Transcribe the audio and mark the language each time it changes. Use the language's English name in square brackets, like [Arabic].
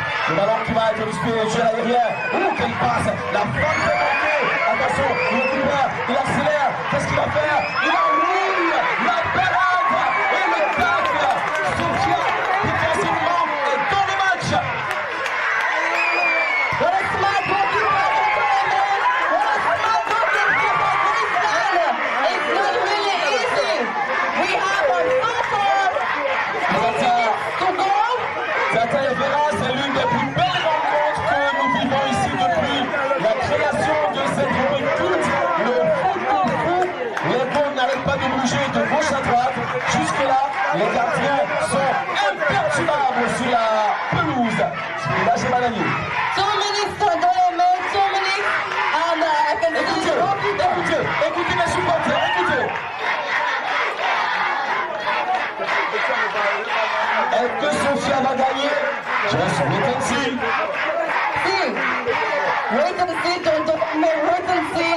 [French] Le ballon qui va être distribué à l'arrière. Oh, quelle passe! La frappe est manquée. Attention, il récupère, il accélère. Qu'est-ce qu'il va faire? Il enroule la parade et le tacle. Sophia, défensivement, est dans le match. [English] What a smart goalkeeper for Doyeme! What a smart goalkeeper for Westland! It's not really easy. We have a so-called 2 minutes to go. [French] Tata Evera, c'est l'une des plus belles rencontres que nous vivons ici depuis la création de cette rubrique culte, le foot au foot. Les balles n'arrêtent pas de bouger de gauche à droite. Jusque-là, les gardiens sont imperturbables sur la pelouse. Là, j'ai mal à nuit. [English] 2 minutes to Doyeme, 2 minutes, and I can see the goalkeeper. [French] Écoutez mes supporters, écoutez. Est-ce que Sophia va gagner? Je vais sur le [English] See, wait and see, wait and see.